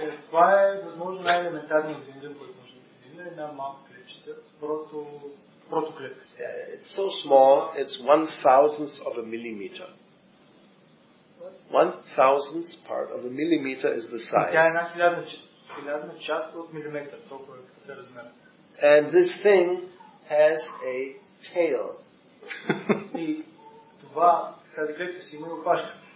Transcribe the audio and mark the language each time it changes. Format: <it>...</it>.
<bg>Това е възможно най-елементарният организъм, който може да видим. Една малка клетчица, протоклетка.</bg> <en>It's so small, it's 1/1000th of a millimeter. 1/1000th part of a millimeter is the size.</en> <bg>Тя е една хилядна част от милиметър, толкова е размер.</bg> <en>And this thing has a tail.</en> <bg>И това, тази клетка си има опашка.</bg>